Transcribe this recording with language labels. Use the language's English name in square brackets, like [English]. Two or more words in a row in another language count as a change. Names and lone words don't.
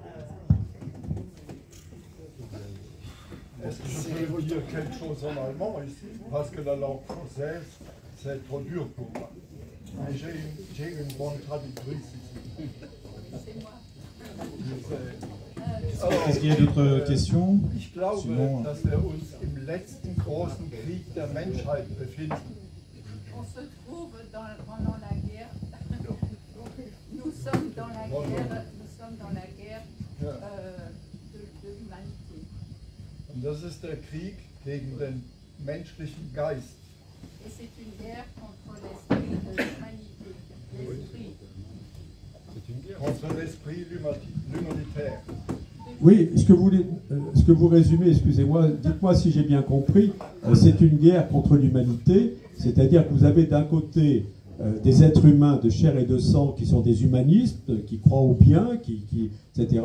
[French] Est-ce que je peux vous dire quelque chose en allemand ici? Parce que la langue française, c'est trop dur pour moi. J'ai une bonne traductrice ici. C'est moi. Est-ce qu'il y a d'autres questions? [German] Ich glaube, dass wir uns im letzten großen Krieg der Menschheit befinden. [French] On se trouve pendant la guerre. Nous sommes dans la guerre de l'humanité. [German] Und das ist der Krieg gegen den menschlichen Geist. [French] Et c'est une guerre contre l'esprit de l'humanité, l'esprit. contre l'esprit l'humanitaire. Oui, ce que vous résumez, excusez-moi, dites-moi si j'ai bien compris, c'est une guerre contre l'humanité, c'est-à-dire que vous avez d'un côté des êtres humains de chair et de sang qui sont des humanistes, qui croient au bien, etc.